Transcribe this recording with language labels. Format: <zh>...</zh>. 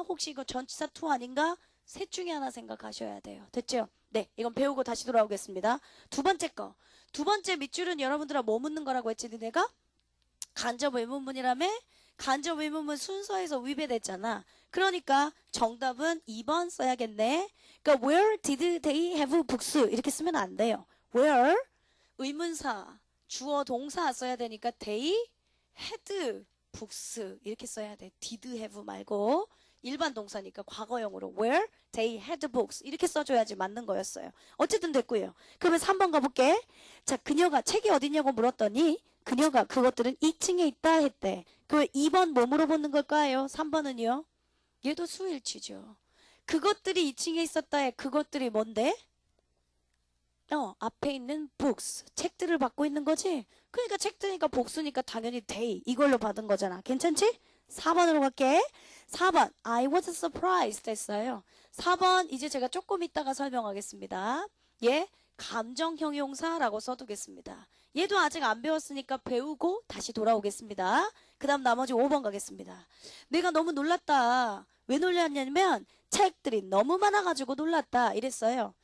<ko>혹시 이거 전치사 투 아닌가? 셋 중에 하나 생각하셔야 돼요. 됐죠? 네, 이건 배우고 다시 돌아오겠습니다. 두 번째 거. 두 번째 밑줄은 여러분들아 뭐 묻는 거라고 했지? 내가 간접 의문문이라며? 간접 의문문 순서에서 위배됐잖아. 그러니까 정답은 2번 써야겠네. 그러니까</ko> <en>where did they have books?</en> <ko>이렇게 쓰면 안 돼요. where 의문사 주어 동사 써야 되니까</ko> <en>they had books</en> <ko>이렇게 써야 돼. did have 말고 일반 동사니까 과거형으로</ko> <en>where they had books</en> <ko>이렇게 써줘야지 맞는 거였어요. 어쨌든 됐고요. 그러면 3번 가볼게. 자, 그녀가 책이 어디냐고 물었더니 그녀가 그것들은 2층에 있다 했대. 그 2번 뭐 물어보는 걸까요? 3번은요? 얘도 수일치죠. 그것들이 2층에 있었다에 그것들이 뭔데? 앞에 있는 books, 책들을 받고 있는 거지? 그러니까 책들이니까 복수니까 당연히 they 이걸로 받은 거잖아. 괜찮지? 4번으로 갈게. 4번</ko> <en>I was surprised</en> <ko>했어요. 4번 이제 제가 조금 이따가 설명하겠습니다. 얘 감정 형용사라고 써두겠습니다. 얘도 아직 안 배웠으니까 배우고 다시 돌아오겠습니다. 그 다음 나머지 5번 가겠습니다. 내가 너무 놀랐다. 왜 놀랐냐면 책들이 너무 많아가지고 놀랐다 이랬어요.</ko>